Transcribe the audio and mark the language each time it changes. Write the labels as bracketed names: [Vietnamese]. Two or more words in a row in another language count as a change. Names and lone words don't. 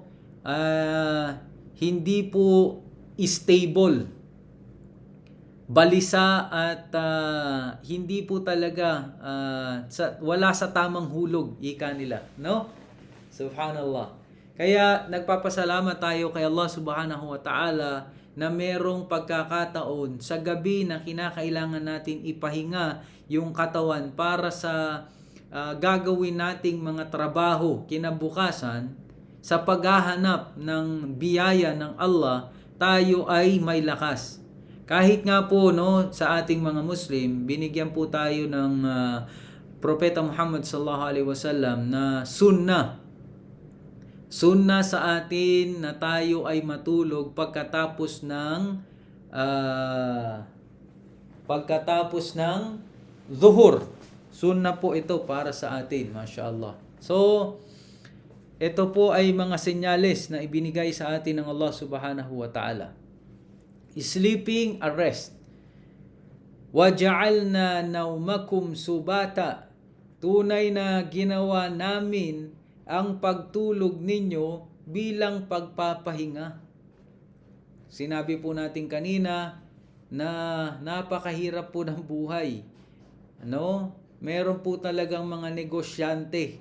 [Filipino] Hindi po stable. Balisa at hindi po talaga wala sa tamang hulog, ika nila, no? Subhanallah. Kaya nagpapasalamat tayo kay Allah [Arabic] سبحانه وتعالى [Filipino] na merong pagkakataon sa gabi na kinakailangan natin ipahinga yung katawan para sa gagawin nating mga trabaho kinabukasan. Sa paghahanap ng biyaya ng Allah, tayo ay may lakas. Kahit nga po, no, sa ating mga Muslim, binigyan po tayo ng Propeta Muhammad [Arabic] صلى الله عليه وسلم [Filipino] na sunnah sa atin na tayo ay matulog pagkatapos ng zuhur. Sunnah po ito para sa atin, mashallah. So, ito po ay mga senyales na ibinigay sa atin ng Allah [Arabic] سبحانه وتعالى. [English] Sleeping, a rest. [Arabic] وجعلنا نومكم سباتا. [Filipino] Tunay na ginawa namin ang pagtulog ninyo bilang pagpapahinga. Sinabi po natin kanina na napakahirap po ng buhay. Meron po talagang mga negosyante.